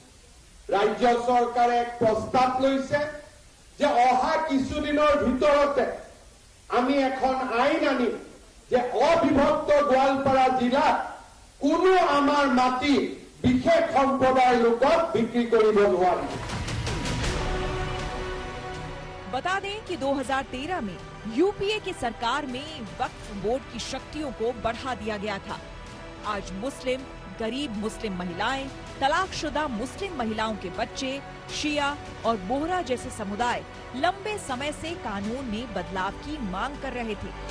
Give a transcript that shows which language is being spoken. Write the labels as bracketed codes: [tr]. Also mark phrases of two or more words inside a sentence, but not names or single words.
[as] ৰাজ্য চৰকাৰে এক প্ৰস্তাৱ লৈছে যে অহা কিছুদিনৰ ভিতৰতে আমি এখন আইন আনিম যে অবিভক্ত গোৱালপাৰা জিলাত কোনো আমাৰ মাটি বিশেষ সম্প্ৰদায়ৰ লোকক বিক্ৰী কৰিব নোৱাৰিব। [hi] बता दें कि 2013 में यूपीए की सरकार में वक्फ बोर्ड की शक्तियों को बढ़ा दिया गया था। आज मुस्लिम, गरीब मुस्लिम महिलाएं, तलाकशुदा मुस्लिम महिलाओं के बच्चे, शिया और बोहरा जैसे समुदाय लंबे समय से कानून में बदलाव की मांग कर रहे थे।